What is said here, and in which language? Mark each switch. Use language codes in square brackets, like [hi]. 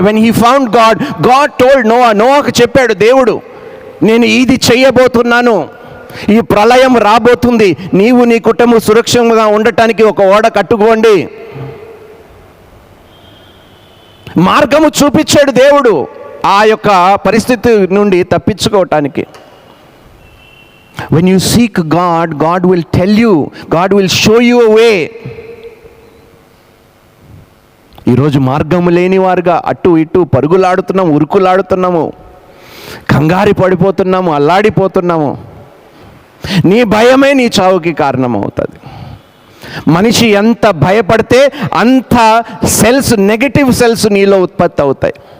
[en] When he found God, God told Noah, [te] నోవాకు చెప్పాడు దేవుడు, నేను ఇది చెయ్యబోతున్నాను, ఈ ప్రళయం రాబోతుంది, నీవు నీ కుటుంబం సురక్షితంగా ఉండటానికి ఒక ఓడ కట్టుకోండి. మార్గము చూపించాడు దేవుడు ఆ యొక్క పరిస్థితి నుండి తప్పించుకోవటానికి. [en] When you seek God, God will tell you, God will show you a way. [te] ఈరోజు మార్గము లేని వారుగా అటు ఇటు పరుగులాడుతున్నాము, ఉరుకులాడుతున్నాము, కంగారు పడిపోతున్నాము, అల్లాడిపోతున్నాము. నీ భయమే నీ చావుకి కారణమవుతుంది. మనిషి ఎంత భయపడితే అంత సెల్స్, నెగటివ్ సెల్స్ నీలో ఉత్పత్తి అవుతాయి.